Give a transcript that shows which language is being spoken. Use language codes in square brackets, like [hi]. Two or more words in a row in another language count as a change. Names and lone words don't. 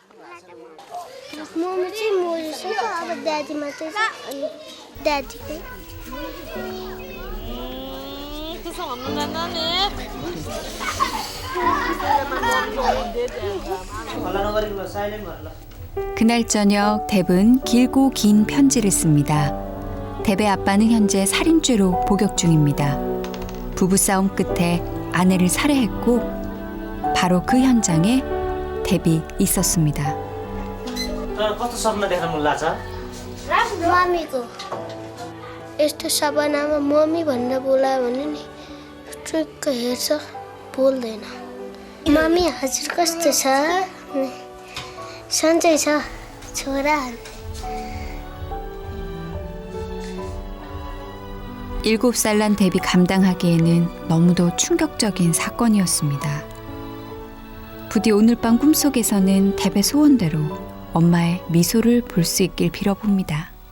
[ne] मम्मी चाहिँ मरिसक्यो अब ड्याडी मात्रै छ अनि ड्याडीको त्यसो भन्नुहुँदैन नि हल्ला नगरिकन साइलेन्ट भएर ल [ko] 그날 저녁 뎁은 길고 긴 편지를 씁니다. 뎁의 아빠는 현재 살인죄로 복역 중입니다. 부부싸움 끝에 아내를 살해했고 바로 그 현장에 뎁이 있었습니다. [ne] तर कस्तो सपना देख्न मन लाग्छ मम्मीको यस्तो सपनामा मम्मी भनेर बोलायो भने नि चुक्क हेर्छ बोल्दैन मम्मी हजुर कस्तो छ सन्चै छ छोरा [ko] 7살 난 데뷔 감당하기에는 너무도 충격적인 사건이었습니다. 부디 오늘 밤 꿈속에서는 데뷔 소원대로 엄마의 미소를 볼 수 있길 빌어봅니다.